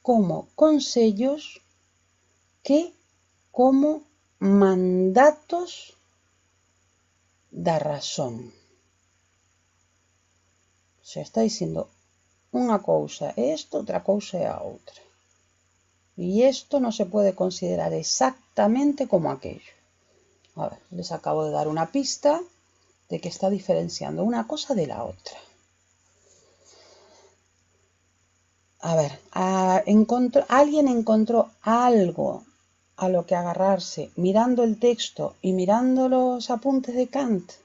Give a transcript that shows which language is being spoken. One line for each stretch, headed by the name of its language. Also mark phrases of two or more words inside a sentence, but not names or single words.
Galician: como consellos que como mandatos da razón.
Spanish: Se está diciendo
Galician: unha cousa é isto, outra cousa é a outra.
Spanish: Y esto no se puede considerar exactamente como aquello. A ver, les acabo de dar una pista de que está diferenciando una cosa de la otra. A ver, alguien encontró algo a lo que agarrarse mirando el texto y mirando los apuntes de Kant.